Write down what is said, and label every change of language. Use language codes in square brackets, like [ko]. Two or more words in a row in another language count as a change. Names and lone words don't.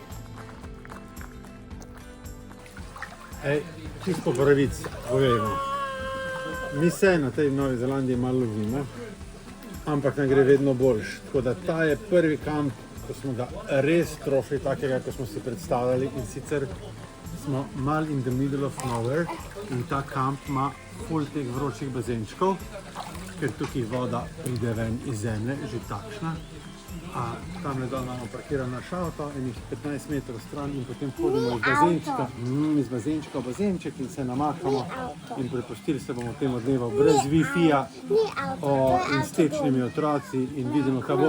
[sl] Čisto po pravici povejmo. Mi se na tej Novi Zelandiji malo lovimo, ampak nam gre vedno boljš. Tako da ta je prvi kamp, ko smo ga res trofili takega, ko smo si predstavljali, in sicer smo mal [en] in the middle of nowhere [sl] in ta kamp ima ful teh vročih bazenčkov, ker tukaj voda pride ven iz zemlje, že takšna. Tamle dol imamo parkiran naš avto, enih 15 metrov stran in potem hodimo iz bazenčka v bazenček in se namakamo in prepustili se bomo temu dnevu brez Wi-Fi-ja in s tečnimi otroci in vidimo, kaj bo.